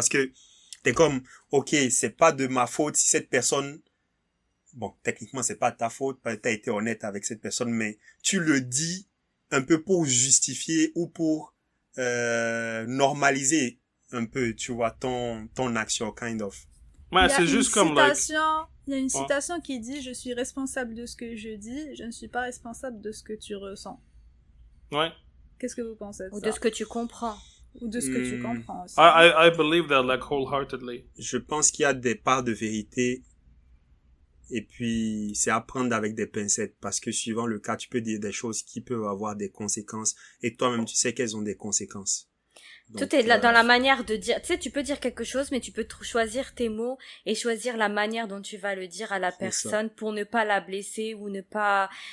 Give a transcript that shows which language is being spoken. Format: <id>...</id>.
<fr>Parce que t'es comme, ok, c'est pas de ma faute si cette personne, bon, techniquement, c'est pas ta faute, t'as été honnête avec cette personne, mais tu le dis un peu pour justifier ou pour normaliser un peu, tu vois, ton action,</fr> <en>kind of.</en> <fr>Ouais, c'est juste comme, il y a une citation qui dit « Je suis responsable de ce que je dis, je ne suis pas responsable de ce que tu ressens. » Ouais. Qu'est-ce que vous pensez de Ou ça? de ce que tu comprends. Ou de ce que tu comprends aussi.</fr> <en>I believe that like wholeheartedly.</en> <fr>Je pense qu'il y a des parts de vérité et puis c'est à prendre avec des pincettes parce que suivant le cas, tu peux dire des choses qui peuvent avoir des conséquences et toi-même tu sais qu'elles ont des conséquences. Donc, Tout est là dans la manière de dire. Tu sais, tu peux dire quelque chose, mais tu peux choisir tes mots et choisir la manière dont tu vas le dire à la personne pour ne pas la blesser ou ne pas</fr>